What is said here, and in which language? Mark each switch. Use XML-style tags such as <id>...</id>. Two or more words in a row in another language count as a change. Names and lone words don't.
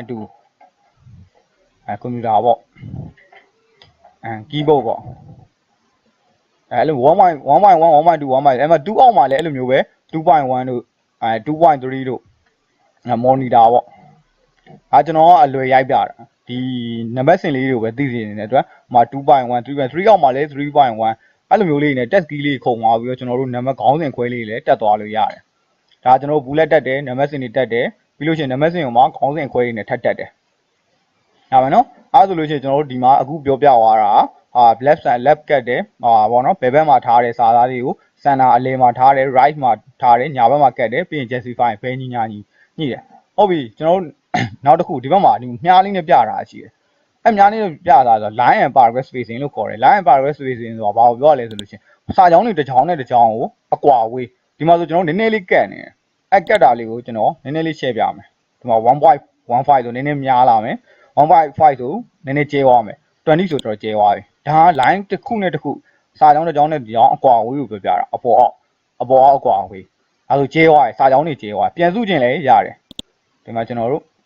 <my>ကွန်ပျူတာပေါ့keyboard ပေါ့အဲ့လို1.1 1.2 1.1အဲ့မှာ2အောက်မှာလည်းအဲ့လိုမျိုးပဲ2.1တို့2.3တို့monitor ပေါ့ကျွန်တော်ကအလွယ်ရိုက်ပြတာဒီနံပါတ်စဉ်လေးတွေကိုပဲသိစေနေတဲ့အတွက်ဟိုမှာ2.1 3.3အောက်မှာလည်း3.1အဲ့လိုမျိုးလေး နဲ့ test key လေးခုံသွားပြီးတော့ကျွန်တော်တို့နံပါတ်ခေါင်းစဉ်ခွဲလေးလည်းတက်သွားလို့ရတယ်ဒါကျွန်တော်တို့ဘူးလက်တက်တယ်နံပါတ်စဉ်တွေတက်တယ်ပြီးလို့ရှိရင်နံပါတ်စဉ်ကိုမှခေါင်းစဉ်ခွဲလေးနဲ့ထပ်တက်တယ်ဒါပဲနော်အဲ့ဆိုလို့ရှိရင်ကျွန်တော်တို့ဒီမှာအခုပြောပြသွား တာ</my> <en>left side left</en> <my>ကတ်တယ်ပေါ့နော်ဘယ်ဘက်မှာထားတယ်စာသားတွေကို center အလယ်မှာထားတယ် right မှာထားတယ်ညာဘက်မှာကတ်တယ်ပြီးရင် justify ဘယ်ညာညှိတယ်ဟုတ်ပြီကျွန်တော်တို့ နောက်တစ်ခုဒီဘက်မှာဒီမြားလေးနဲ့ပြတာရှိတယ်အဲ့မြားလေးနဲ့ပြတာဆို</my> <en>line and paragraph spacing</en> <my>လို့ခေါ်တယ်</my> <en>line and paragraph spacing</en> <my>ဆိုတာဘာကို ပြောရလဲဆိုလို့ရှိရင်စာကြောင်းတွေတစ်ကြောင်းနဲ့တစ်ကြောင်းကိုအကွာဝေးဒီမှာဆိုကျွန်တော်နည်းနည်းလေးကတ်နေတယ်အဲ့ကတ်တာလေးကိုကျွန်တော်နည်းနည်းလေး share ပြမယ်ဒီမှာ 1.15 ဆိုနည်းနည်းများလာမယ်1.5 ဆိုနည်းနည်းကျဲသွားမယ်20ဆိုတော့ကျဲသွားပြီဒါက line တစ်ခုနဲ့တစ်ခုစာကြောင်းတစ်ကြောင်းနဲ့တစ်ကြောင်းအကွာဝေးကိုပြောပြတာအပေါ်အောက်အကွာဝေးအဲဆိုကျဲသွားတယ်စာကြောင်းတွေကျဲသွားပြန်စုခြင်းလည်းရတယ်ဒီမှာကျွန်တော်တို့</my>